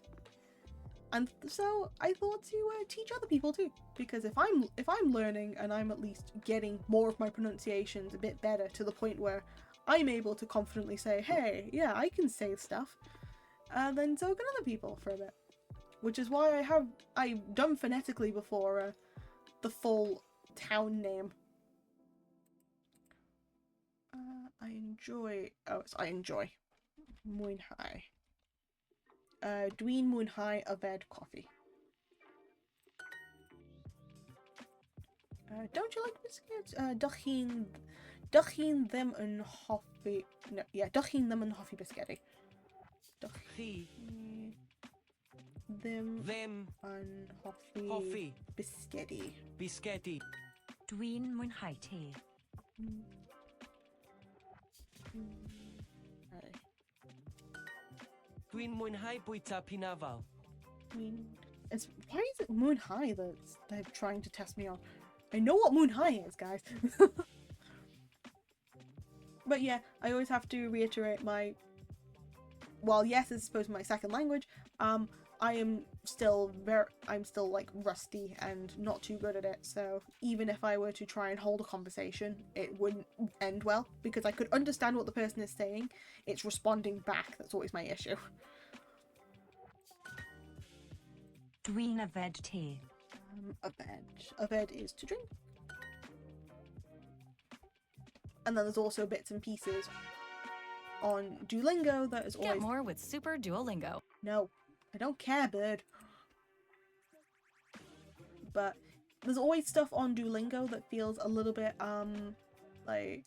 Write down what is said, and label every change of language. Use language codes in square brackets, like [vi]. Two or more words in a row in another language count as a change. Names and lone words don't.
[en] And so I thought to teach other people too, because if I'm learning and I'm at least getting more of my pronunciations a bit better to the point where I'm able to confidently say, hey, yeah, I can say stuff, then so can other people for a bit. Which is why I've done phonetically before the full town name. I enjoy Mwyn High. [cy] Dwi'n mwynhau yfed coffee. [en] Don't you like biscuits? [cy] Dych chi'n ddim yn hoffi... [en] No, yeah, [cy] dych chi'n ddim yn hoffi bisgedi. Chi Ddim ddim yn hoffi hoffi bisgedi. bisgedi. Dwi'n mwynhau te. [en] Okay. [cy] Dwi'n mwynhau bwyta pinafal. [en] Why is it Moon High that they're trying to test me on? I know what Moon High is, guys. But yeah, I always have to reiterate while yes, it's supposed to be my second language, I'm still like rusty and not too good at it. So even if I were to try and hold a conversation, it wouldn't end well, because I could understand what the person is saying. It's responding back that's always my issue. [cy] Dwi'n yfed te. [en] Yfed is to drink. And then there's also bits and pieces on Dulingo that is always... Get more with Super Duolingo. No, I don't care, bird. But there's always stuff on Duolingo that feels a little bit, like...